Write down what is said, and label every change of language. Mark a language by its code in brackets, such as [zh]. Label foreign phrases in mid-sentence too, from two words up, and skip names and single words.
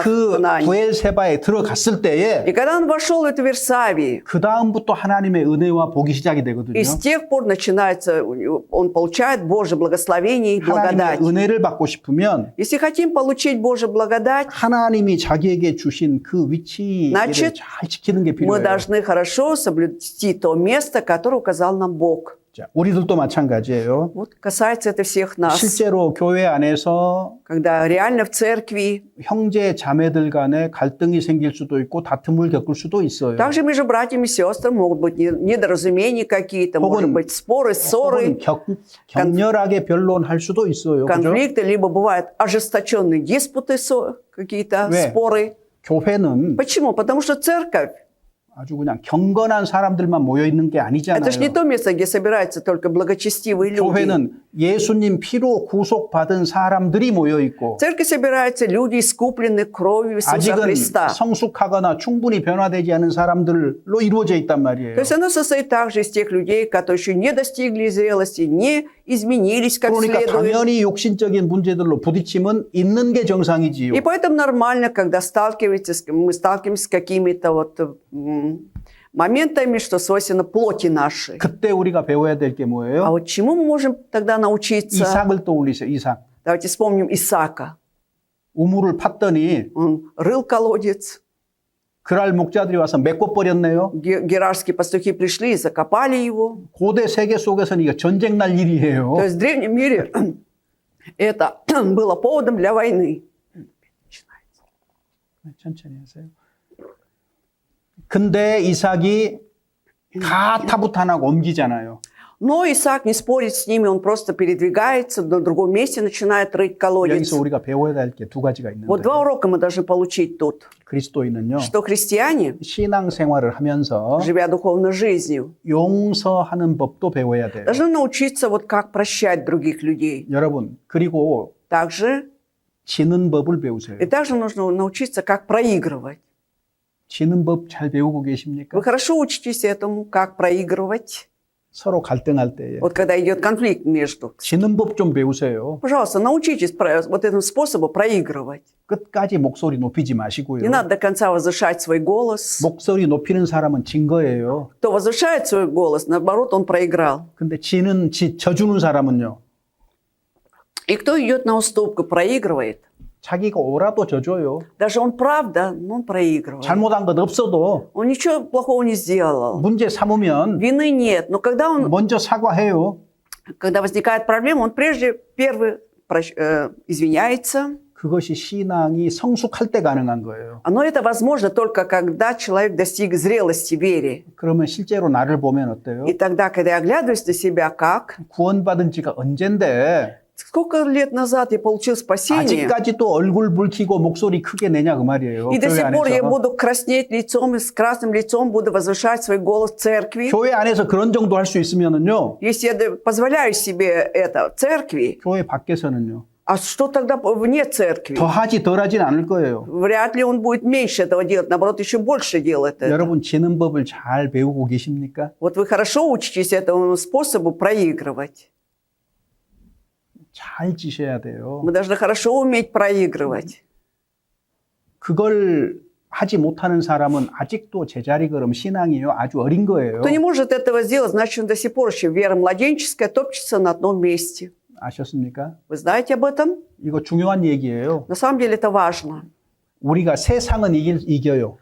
[ko] 그 [ru] Ханаане. [ko] 부엘세바에 들어갔을 때에 [ru] И когда он вошел в эту Версавию, [ko] 그 다음부터 하나님의 은혜와 복이 시작이 되거든요. [ru] и с тех пор начинается, он получает Божье благословение и благодать. [ko] 하나님의 은혜를 받고 싶으면 [ru] Если хотим получить Божью благодать, [ko] 하나님이 자기에게 주신 그 위치를 [ru] Значит, [ko] 잘 지키는 게 [ru] мы [ko] 필요해요. [ru] должны хорошо соблюсти то место, которое указал нам Бог. [ko] 자, 우리들도 마찬가지예요. [ru] Вот касается это всех нас. [ko] 실제로 교회 안에서 [ru] Когда реально в церкви, [ko] 형제 자매들 간에 갈등이 생길 수도 있고 다툼을 겪을 수도 있어요. [ru] также между братьями и сестрами могут быть недоразумения какие-то, [ko] 혹은- [ru] может быть споры, ссоры, [ko] 혹은 격렬하게 변론할 수도 있어요. 그죠? [ru] конфликты, либо бывают ожесточенные диспуты, какие-то [ko] 왜? [ru] споры. [ko] 교회는 [ru] Почему? Потому что церковь [ko] 아주 그냥 경건한 사람들만 모여 있는 게 아니잖아요. [ru] это же не то место, где собираются только благочестивые люди. [ko] 교회는 예수님 피로 구속받은 사람들이 모여 있고 [ru] В церкви собираются люди, искупленные кровью Иисуса [ko] 아직은 [ru] Христа. [ko] 성숙하거나 충분히 변화되지 않은 사람들로 이루어져 있단 말이에요. [ru] То есть оно состоит также из тех людей, которые еще не достигли зрелости, не изменились как [ko] 그러니까 [ru] следует. [ko] 당연히 욕심적인 문제들로 부딪히면 있는 게 정상이지요. [ru] И поэтому нормально, когда мы сталкиваемся с какими-то вот моментами, что свойственно плоти нашей. [ko] 그때 우리가 배워야 될 게 [ru] А [ko] 뭐예요? [ru] вот чему мы можем тогда научиться? [ko] 이삭을 떠올리세요. 이삭. [ru] Давайте вспомним Исаака. [ko] 우물을 팠더니 [ru] Он рыл колодец. [ko] 그랄 목자들이 와서 메꿔버렸네요. [ru] Герарские пастухи пришли и закопали его. [ko] 고대 세계 속에서는 이거 전쟁 날 일이에요. [ru] То есть в древнем мире это было поводом для войны. [ko] 천천히 하세요. 근데 이삭이 다 타부탄하고 옮기잖아요. [ru] Но Исаак не спорит с ними, он просто передвигается на другом месте, начинает рыть колодец. [ko] 여기서 우리가 배워야 할 게 두 가지가 있는데 [ru] Вот два урока мы должны получить тут. [ko] 그리스도인은요. [ru] Что христиане, [ko] 신앙생활을 하면서 [ru] живя духовной жизнью, [ko] 용서하는 법도 배워야 돼요. [ru] должны научиться вот как прощать других людей. [ko] 여러분, 그리고 [ru] Также, [ko] 지는 법을 배우세요. [ru] и также нужно научиться, как проигрывать. [ko] 지는 법 잘 배우고 계십니까? [ru] Вы хорошо учитесь этому, как проигрывать. [ko] 서로 갈등할 때에. [ru] Вот когда идет конфликт между. [ko] 지는 법 좀 배우세요. [ru] Пожалуйста, научитесь вот этому способу проигрывать. [ko] 끝까지 목소리 높이지 마시고요. [ru] Не надо до конца возвышать свой голос. [ko] 목소리 높이는 사람은 진 거예요. [ru] Кто возвышает свой голос, наоборот, он проиграл. [ko] 근데 져주는 사람은요. [ru] И кто идет на уступку, проигрывает. [ko] 자기가 오라도 져줘요. [ru] Даже он прав, да, но он проигрывает. [ko] 잘못한 것 없어도 [ru] Он ничего плохого не сделал. [ko] 문제 삼으면 [ru] Вины нет. Но когда [ko] 먼저 사과해요. [ru] когда возникает проблема, он прежде первый извиняется. [ko] 그것이 신앙이 성숙할 때 가능한 거예요. [ru] Но это возможно только когда человек достиг зрелости в вере. [ko] 그러면 실제로 나를 보면 어때요? [ru] И тогда, когда я оглядываюсь на себя, как? [ko] 구원받은 지가 언젠데 [ru] Сколько лет назад я получил спасение, [ko] 아직까지도 얼굴 붉히고 목소리 크게 내냐 그 말이에요. [ru] и до [ko] 교회 [ru] сих пор я [ko] 안에서. [ru] буду краснеть лицом и с красным лицом буду возвышать свой голос в церкви. [ko] 교회 안에서 그런 정도 할 수 있으면은요. [ru] Если я позволяю себе это в церкви, [ko] 교회 밖에서는요. [ru] а что тогда вне церкви? [ko] 더 하지 덜 하진 않을 거예요. [ru] Вряд ли он будет меньше этого делать, наоборот, еще больше делает это. [ko] 여러분 지는 법을 잘 배우고 계십니까? [ru] Вот вы хорошо учитесь этому способу проигрывать. [ko] 잘 지셔야 돼요. [ru] Мы должны хорошо уметь проигрывать. [ko] 그걸 하지 못하는 사람은 아직도 제자리 걸음 신앙이에요. 아주 어린 거예요. [ru] Кто не может этого сделать, значит, он до сих пор еще вера младенческая топчется на одном месте. [ko] 아셨습니까? [ru] Вы знаете об этом? [ko] 이거 중요한 얘기예요. [ru] На самом деле это важно. [ko] 우리가 세상은 이겨요.